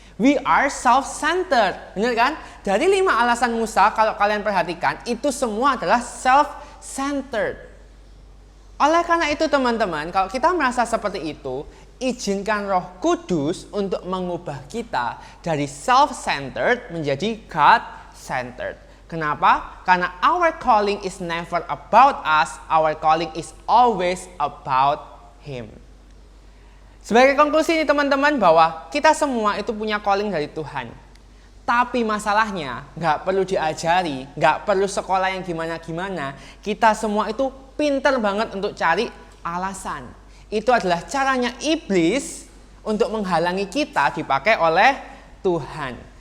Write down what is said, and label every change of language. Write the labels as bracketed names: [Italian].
[English] We are self-centered. [Indonesian] Benar kan? Dari 5 alasan Musa, kalau kalian perhatikan, itu semua adalah self-centered. Oleh karena itu teman-teman, kalau kita merasa seperti itu, izinkan Roh Kudus untuk mengubah kita dari self-centered menjadi God-centered. Kenapa? Karena [English] our calling is never about us, our calling is always about Him. [Indonesian] Sebagai konklusi ini teman-teman, bahwa kita semua itu punya calling dari Tuhan. Tapi masalahnya nggak perlu diajari, nggak perlu sekolah yang gimana-gimana. Kita semua itu pinter banget untuk cari alasan. Itu adalah caranya iblis untuk menghalangi kita dipakai oleh Tuhan.